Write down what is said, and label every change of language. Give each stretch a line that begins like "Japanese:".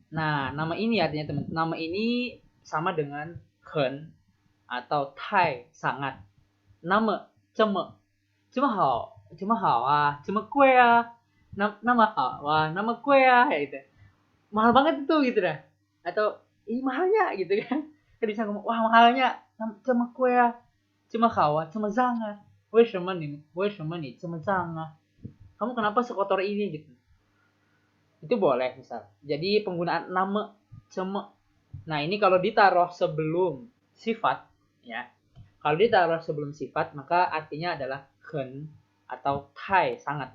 Indonesian: Nah, nama ini artinya teman. Nama ini sama dengan hen atau tai, sangat. Nama ceme. Cuma hao ah, cuma kue ah. Nama hao ah, nama kue ah gitu. Mahal banget itu gitu dah. Atau ini mahalnya gitu kan. Kan bisa ngomong, wah mahalnya.
Chinese: 这么贵啊，这么好啊，这么脏啊，为什么你这么脏啊？
Indonesian: Kamu kenapa sekotor ini gitu? Itu boleh misal. Jadi penggunaan nama ceme. Nah, ini kalau ditaruh sebelum sifat ya. Kalau ditaruh sebelum sifat maka artinya adalah hen atau tai, sangat.